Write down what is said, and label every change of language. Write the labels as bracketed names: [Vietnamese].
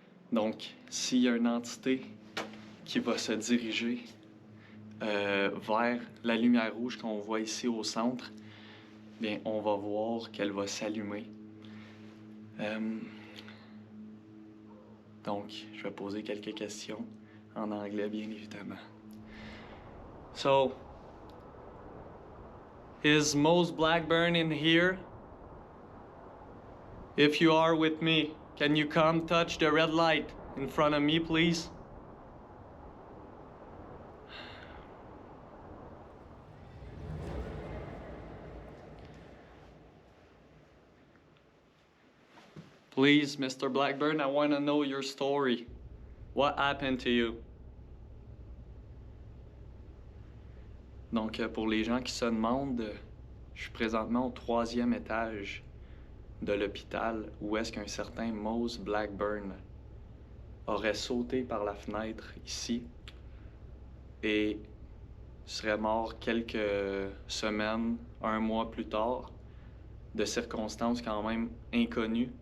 [French] Donc, s'il y a une entité qui va se diriger vers la lumière rouge qu'on voit ici au centre, bien, on va voir qu'elle va s'allumer. Donc, je vais poser quelques questions en anglais, bien évidemment. [English] So, is Mose Blackburn in here? If you are with me, can you come touch the red light in front of me, please? Please, Mr. Blackburn, I want to know your story. What happened to you? [French] Donc, pour les gens qui se demandent, je suis présentement au 3e étage de l'hôpital où est-ce qu'un certain Mose Blackburn aurait sauté par la fenêtre ici et serait mort quelques semaines, 1 mois plus tard, de circonstances quand même inconnues.